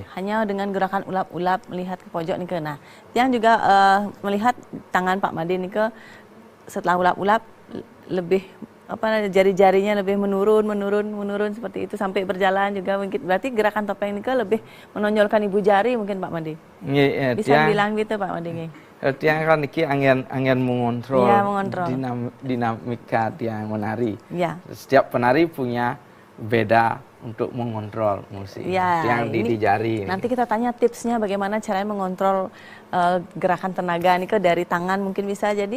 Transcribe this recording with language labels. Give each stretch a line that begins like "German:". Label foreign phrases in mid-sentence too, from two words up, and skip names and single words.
Indonesian: hanya dengan gerakan ulap-ulap melihat ke pojok nih ke. Nah, tiang juga melihat tangan Pak Made nih ke setelah ulap-ulap lebih jari-jarinya lebih menurun seperti itu sampai berjalan juga mungkin. Berarti gerakan topeng ini ke lebih menonjolkan ibu jari mungkin Pak Made. Nggih, Bisa bilang gitu Pak Made nggih. Tiang kan niki angin mengontrol, Iya, mengontrol. dinamika tiang menari. Ya. Setiap penari punya beda untuk mengontrol musik. Ya, Tiang di jari. Nanti kita tanya tipsnya bagaimana caranya mengontrol gerakan tenaga nih ke dari tangan mungkin bisa jadi?